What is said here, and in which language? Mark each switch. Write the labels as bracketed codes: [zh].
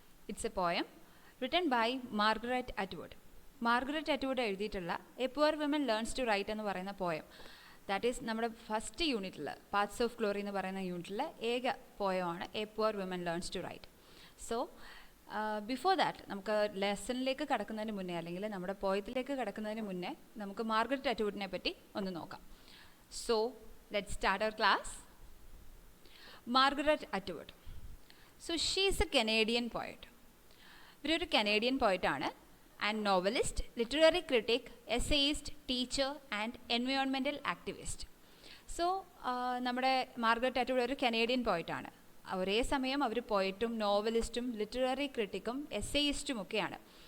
[en] It's a poem written by Margaret Atwood. [ml] Margaret Atwood എഴുതിയിട്ടുള്ള A poor women learns to right എന്ന് പറയുന്ന poem, that is നമ്മുടെ first യൂണിറ്റിൽ parts of glory എന്ന് പറയുന്ന യൂണിറ്റിലെ ഏക പോയമാണ് A poor women learns to right. [en] so before that [ml] നമുക്ക് ലെസണിലേക്ക് കടക്കുന്നതിന് മുന്നേ, അല്ലെങ്കിൽ നമ്മുടെ പോയത്തിലേക്ക് കടക്കുന്നതിന് മുന്നേ നമുക്ക് മാർഗരറ്റ് അറ്റ്വുഡിനെ പറ്റി ഒന്ന് നോക്കാം. [en] So let's start our class. Margaret Atwood. So she is a Canadian poet. [ml] ഇവരൊരു Canadian പോയറ്റാണ് [en] And novelist, literary critic, essayist, teacher and environmental activist. [ml] So നമ്മുടെ മാർഗരറ്റ് അറ്റ്വുഡ് ഒരു കനേഡിയൻ പോയറ്റാണ്. ഒരേ സമയം അവർ പോയറ്റും നോവലിസ്റ്റും ലിറ്റററി ക്രിട്ടിക്കും എസ്സേയിസ്റ്റും ഒക്കെയാണ്.